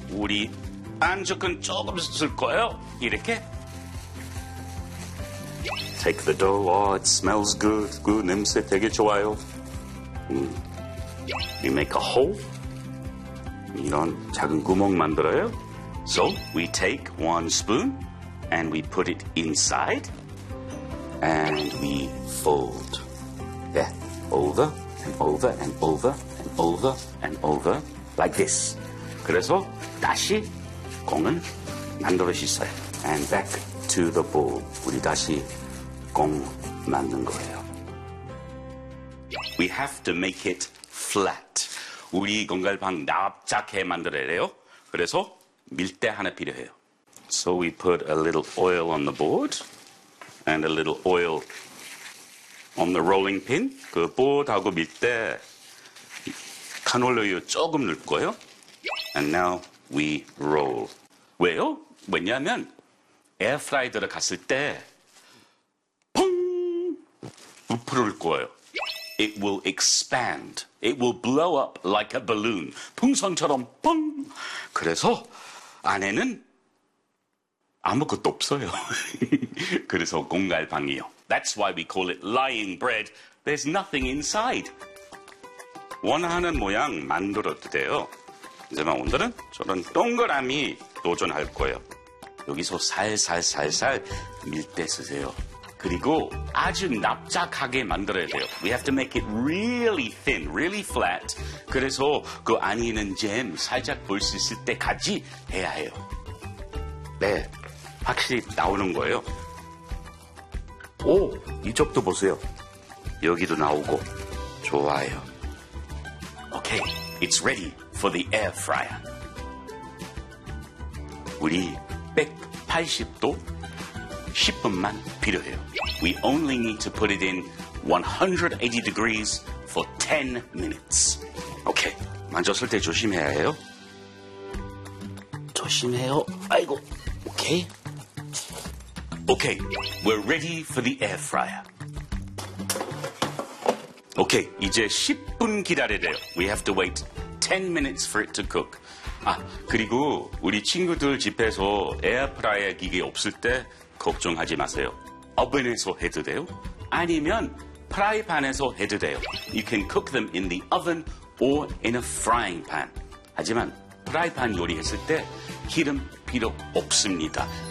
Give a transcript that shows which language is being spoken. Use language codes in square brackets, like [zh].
[ko] 우리 반죽은 조금 쓸 거예요. 이렇게 [en] take the dough. Oh, it smells good. [ko] 그 냄새 되게 좋아요. [en] We make a hole. [ko] 이런 작은 구멍 만들어요. [en] So we take one spoon and we put it inside. And we fold. Yeah, over and over and over and over and over like this. [ko] 그래서 다시 공은 만들어 주세요. [en] And back to the bowl. [ko] 우리 다시 공 만든 거예요. [en] We have to make it flat. [ko] 우리 공갈빵 납작해 만들어야 돼요. 그래서 밀대 하나 필요해요. [en] So we put a little oil on the board. And a little oil on the rolling pin. [ko] 그 보드하고 밀대 카놀라유 조금 넣을 거예요. [en] And now we roll. [ko] 왜요? 왜냐하면 에어프라이더를 갔을 때 펑! 부풀을 거예요. [en] It will expand. It will blow up like a balloon. [ko] 풍선처럼 펑! 그래서 안에는 아무것도 없어요. 그래서 공갈빵이요. [en] That's why we call it lying bread. There's nothing inside. [ko] 원하는 모양 만들어도 돼요. 하지만 오늘은 저런 동그라미 도전할 거예요. 여기서 살살 밀대 쓰세요. 그리고 아주 납작하게 만들어야 돼요. [en] We have to make it really thin, really flat. [ko] 그래서 그 안에 있는 잼 살짝 볼 수 있을 때까지 해야 해요. 네. 확실히 나오는 거예요. 오! 이쪽도 보세요. 여기도 나오고. 좋아요. [en] Okay, it's ready for the air fryer. [ko] 우리 180도 10분만 필요해요. [en] We only need to put it in 180 degrees for 10 minutes. [ko] Okay, 만졌을 때 조심해야 해요. 조심해요. 아이고. Okay. [en] Okay, we're ready for the air fryer. Okay, [ko] 이제 10분 기다려야 돼요. [en] We have to wait 10 minutes for it to cook. [ko] 아, 그리고 우리 친구들 집에서 에어프라이어 기계 없을 때 걱정하지 마세요. 오븐에서 해도 돼요. 아니면 프라이팬에서 해도 돼요. [en] You can cook them in the oven or in a frying pan. [ko] 하지만 프라이팬 요리했을 때 기름 필요 없습니다.